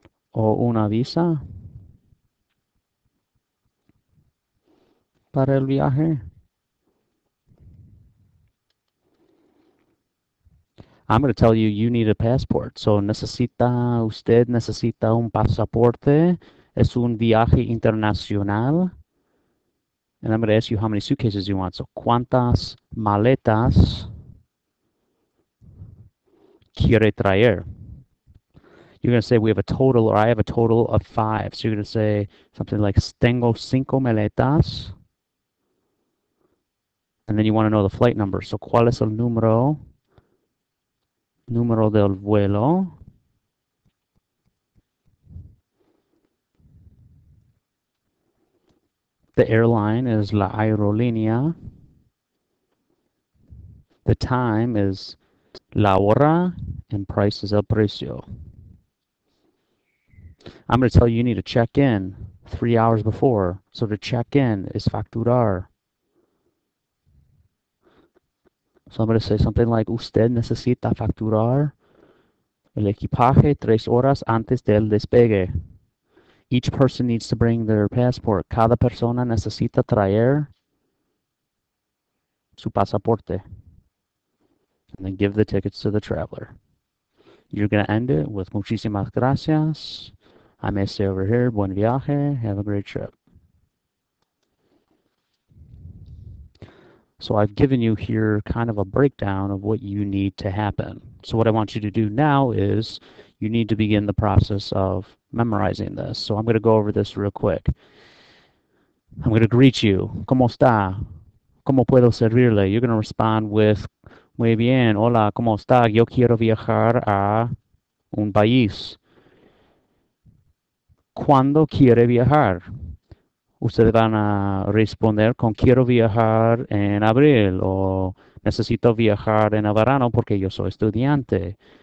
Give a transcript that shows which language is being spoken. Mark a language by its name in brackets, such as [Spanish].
[Spanish] O una visa para el viaje. [English] I'm going to tell you, you need a passport. [Spanish] So usted necesita un pasaporte. Es un viaje internacional. [English] And I'm going to ask you how many suitcases you want. [Spanish] So, ¿cuántas maletas quiere traer? [English] You're going to say we have a total, or I have a total of 5. So you're going to say something like, tengo 5 maletas. And then you want to know the flight number. [Spanish] So, ¿cuál es el número del vuelo? [English] The airline is la aerolínea. The time is la hora, and price is el precio. I'm going to tell you, you need to check in 3 hours before. So to check in is facturar. [Spanish] So I'm going to say something like, usted necesita facturar el equipaje 3 horas antes del despegue. [English] Each person needs to bring their passport. [Spanish] Cada persona necesita traer su pasaporte. [English] And then give the tickets to the traveler. You're going to end it with muchísimas gracias. I may stay over here. Buen viaje. Have a great trip. So I've given you here kind of a breakdown of what you need to happen. So what I want you to do now is you need to begin the process of memorizing this. So I'm going to go over this real quick. I'm going to greet you. ¿Cómo está? ¿Cómo puedo servirle? You're going to respond with, muy bien, hola, ¿cómo está? [Spanish] Yo quiero viajar a un país. ¿Cuándo quiere viajar? Ustedes van a responder con quiero viajar en abril o necesito viajar en el verano porque yo soy estudiante.